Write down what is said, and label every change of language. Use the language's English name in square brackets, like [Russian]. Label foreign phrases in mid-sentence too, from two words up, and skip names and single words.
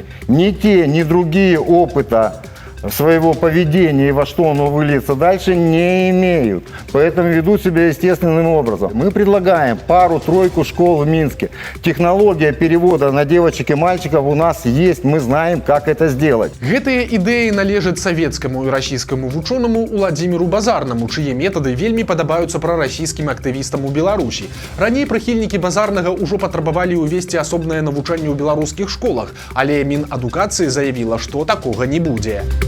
[Russian] Ни те, ни другие опыта своего поведения и во что оно выльется дальше не имеют. Поэтому ведут себя естественным образом. Мы предлагаем пару-тройку школ в Минске. Технология перевода на девочек и мальчиков у нас есть. Мы знаем, как это сделать. [Belarusian] Гэтыя ідэі належаць савецкаму і расійскаму вучонаму Уладзіміру Базарнаму, чые метады вельмі падабаюцца прарасійскім актывістам у Беларусі. Раней прыхільнікі Базарнага ўжо патрабавалі ўвесці асобнае навучанне ў беларускіх школах, але Мінадукацыі заявіла, што такога не будзе.